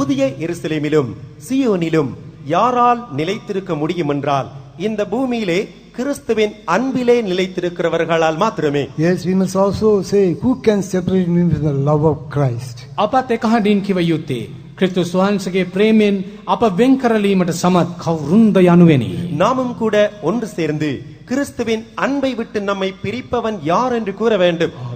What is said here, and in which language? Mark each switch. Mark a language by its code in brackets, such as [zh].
[ta] புதிய எருசலேமிலும் சியோனிலும் யாரால் நிலைத்திருக்க முடியும் என்றால் இந்த பூமியிலே கிறிஸ்துவின் அன்பிலே நிலைத்திருக்கிறவர்களால் மாத்திரமே. [en] Yes, we must also say, who can separate me from the love of Christ? [si] අපත් එකහඬින් කිව යුත්තේ ක්‍රිස්තුස් වහන්සේගේ ප්‍රේමයෙන් අප වෙන් කරලීමට සමත් කවුරුන්ද යනුවෙනි. [ta] நாமும் கூட ஒன்று சேர்ந்து கிறிஸ்துவின் அன்பை விட்டு நம்மை பிரிப்பவன் யார் என்று கூற வேண்டும்.